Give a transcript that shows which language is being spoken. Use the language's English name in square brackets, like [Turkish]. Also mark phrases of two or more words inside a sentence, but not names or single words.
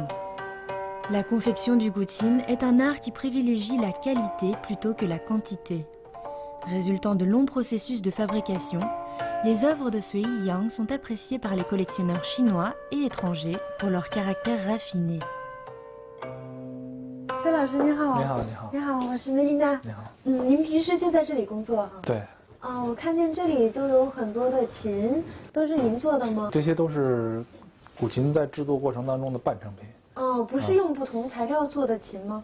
[French] La confection du gutsin est un art qui privilégie la qualité plutôt que la quantité. Résultant de longs processus de fabrication, les œuvres de Sui Yiyang sont appréciées par les collectionneurs chinois et étrangers pour leur caractère raffiné. [Chinese] 崔老师你好。你好，你好。你好，我是梅丽娜。你好。您平时就在这里工作啊？对。我看见这里都有很多的琴，都是您做的吗？这些都是古琴在制作过程当中的半成品。不是用不同材料做的琴吗？